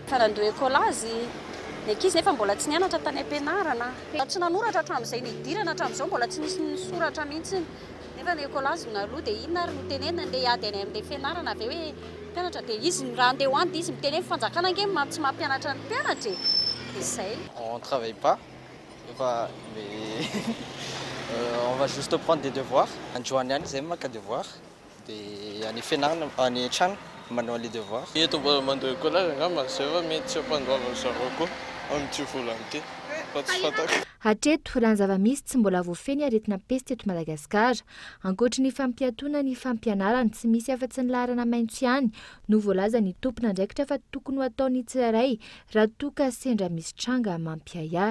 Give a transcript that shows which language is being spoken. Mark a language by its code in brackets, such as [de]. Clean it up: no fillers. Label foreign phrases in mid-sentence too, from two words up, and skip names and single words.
[mg] Karandoha ekolazy ny ankizy nefa mbola tsy nianatra tany am-pianarana. Tsy nanoratra hatramin'izay nidirana hatramin'izao mbola tsy nisy nisoratra mihitsy. Nefa ny ekolazy naloha dia inona ary no tenenina andeha hiady any amin'ilay fianarana avy hoe mpianatra dia izy raha andeha hoany dia izy miteny hoe fanjakana nge tsy mampianatra ny mpianatra. Izay. [fr] On travaille pas. Mais on va juste prendre des devoirs. [mg] Androany ihany izay maka devoir dia any fianarana any trano manao [fr] les devoirs. [mg] Eto mbola mandeha ekolazy angamba izay fa mety tsy ampandoava zareo koa amin'ity volana ity fa tsy fantako. Hatreto raha ny zava-misy tsy mbola voafeny aretina pesta eto Madagasikara. Ankoatra ny fampiatoana ny fampianarana tsy misy afa-tsy ny laharana maitso ihany no voalaza ny tompona andraikitra fa tokony ho ataony tsirairay raha toa sendra misy tranga mampiaya.